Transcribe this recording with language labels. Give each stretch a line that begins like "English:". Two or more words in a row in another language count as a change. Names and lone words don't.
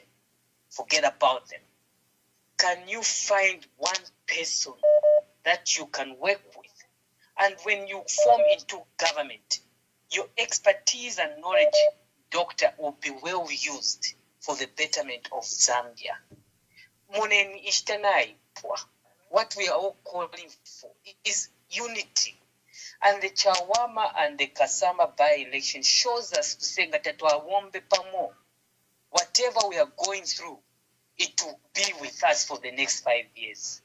English: Forget about them. Can you find one person that you can work with? And when you form into government, your expertise and knowledge, doctor, will be well used for the betterment of Zambia. Moneni ishtanai pwa. What we are all calling for is unity. And the Chawama and the Kasama by-election shows us to say that whatever we are going through, it will be with us for the next 5 years.